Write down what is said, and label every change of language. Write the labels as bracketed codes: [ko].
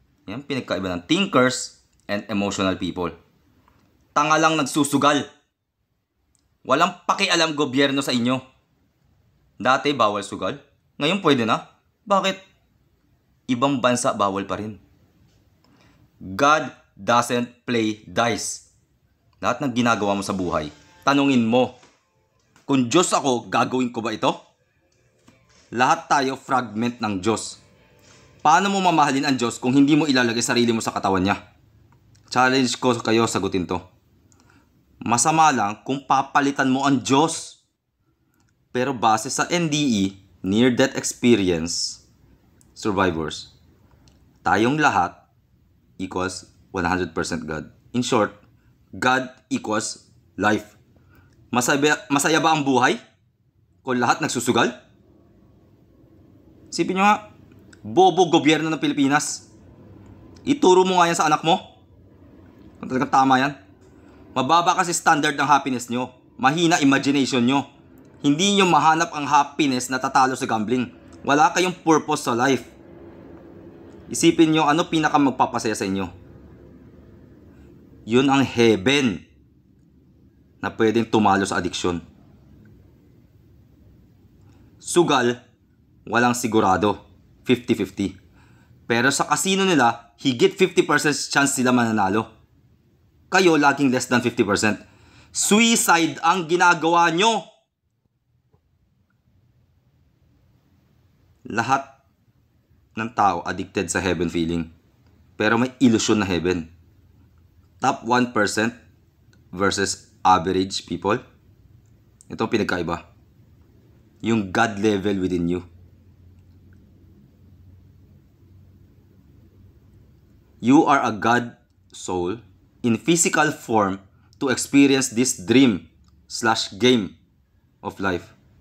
[tl] Yan pinagkaiba ng [en] thinkers and emotional people. [tl] Tanga lang nagsusugal. Walang pakialam gobyerno sa inyo. Dati bawal sugal. Ngayon pwede na. Bakit? Ibang bansa bawal pa rin. [en] God doesn't play dice. [tl] Lahat ng ginagawa mo sa buhay, tanungin mo, kung Diyos ako, gagawin ko ba ito? Lahat tayo fragment ng Diyos. Paano mo mamahalin ang Diyos kung hindi mo ilalagay sarili mo sa katawan niya? Challenge ko kayo, sagutin to. Masama lang kung papalitan mo ang Diyos. Pero base sa NDE, Near Death Experience Survivors, tayong lahat equals 100% God. [en] In short, God equals life. [tl] Masaya ba ang buhay kung lahat nagsusugal? Isipin nyo nga, bobo gobyerno ng Pilipinas. Ituro mo nga yan sa anak mo. Kung talagang tama yan. Mababa kasi standard ng happiness nyo. Mahina imagination nyo. Hindi nyo mahanap ang happiness na tatalo sa gambling. Wala kayong purpose sa life. Isipin nyo ano pinaka magpapasaya sa inyo. Yun ang heaven na pwedeng tumalo sa addiction. Sugal, walang sigurado. 50-50. Pero sa casino nila, higit 50% chance sila mananalo. Kayo, laging less than 50%. Suicide ang ginagawa nyo. Lahat ng tao addicted sa heaven feeling. Pero may illusion na heaven. [en] Top 1% versus average people. [tl] Ito ang pinagkaiba. [en] Yung God level within you. You are a God soul in physical form to experience this dream/game of life.